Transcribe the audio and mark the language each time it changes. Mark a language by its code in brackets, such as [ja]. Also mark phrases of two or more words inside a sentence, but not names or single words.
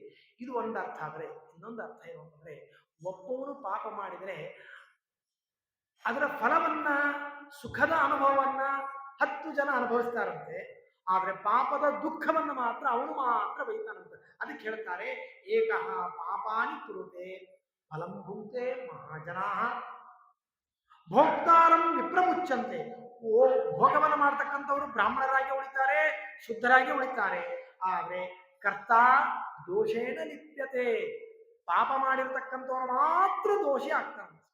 [kn] ಇದು ಒಂದು ಅರ್ಥ. ಆದರೆ ಇನ್ನೊಂದು ಅರ್ಥ ಏನು ಅಂತಂದ್ರೆ, ಒಬ್ಬವನು ಪಾಪ ಮಾಡಿದರೆ ಅದರ ಫಲವನ್ನ, ಸುಖದ ಅನುಭವವನ್ನ 10 ಜನ ಅನುಭವಿಸ್ತಾರಂತೆ. ಆದ್ರೆ ಪಾಪದ ದುಃಖವನ್ನು ಮಾತ್ರ ಅವನು ಮಾತ್ರ ಬೈತಾನಂತೆ. ಅದಕ್ಕೆ ಹೇಳ್ತಾರೆ [sa] ಏಕಃ ಪಾಪಾನಿ ಕುರುತೆ ಫಲಂ ಭುಂಕ್ತೆ ಮಹಾಜನಾ ಭೋಕ್ತಾರಂ ವಿಪ್ರಮುಚ್ಚಂತೆ. [kn] ಭೋಗವನ್ನು ಮಾಡ್ತಕ್ಕಂಥವ್ರು ಬ್ರಾಹ್ಮಣರಾಗಿ ಉಳಿತಾರೆ, ಶುದ್ಧರಾಗಿ ಉಳಿತಾರೆ. [sa] ಆದ್ರೆ ಕರ್ತ ದೋಷೇಣ ಲಿಪ್ಯತೆ. [kn] ಪಾಪ ಮಾಡಿರ್ತಕ್ಕಂಥವ್ರು ಮಾತ್ರ ದೋಷಿ ಆಗ್ತಾನೆ.